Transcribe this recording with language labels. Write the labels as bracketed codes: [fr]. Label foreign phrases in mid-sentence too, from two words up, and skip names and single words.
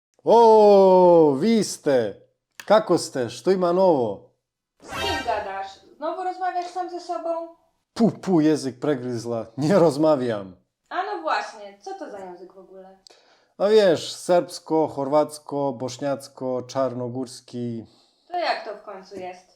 [hr] O, vi ste! Kako ste? Što ima novo? [pl] Z kim gadasz? Znowu rozmawiasz sam ze sobą? Pu, język pregryzla. Nie rozmawiam. A no właśnie, co to za język w ogóle? A wiesz, serbsko, chorwacko, bośniacko, czarnogórski. To jak to w końcu jest?